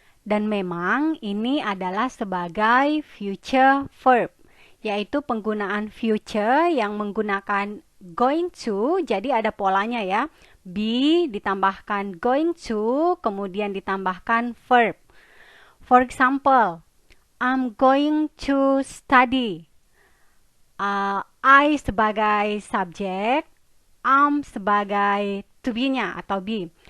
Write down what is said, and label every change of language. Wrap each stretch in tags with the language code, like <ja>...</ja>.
<id>Dan memang ini adalah sebagai future verb, yaitu penggunaan future yang menggunakan going to, jadi ada polanya ya. Be ditambahkan going to, kemudian ditambahkan verb.</id> <en>For example, I'm going to study.</en> <id>I sebagai subjek, am sebagai to be-nya atau be.</id>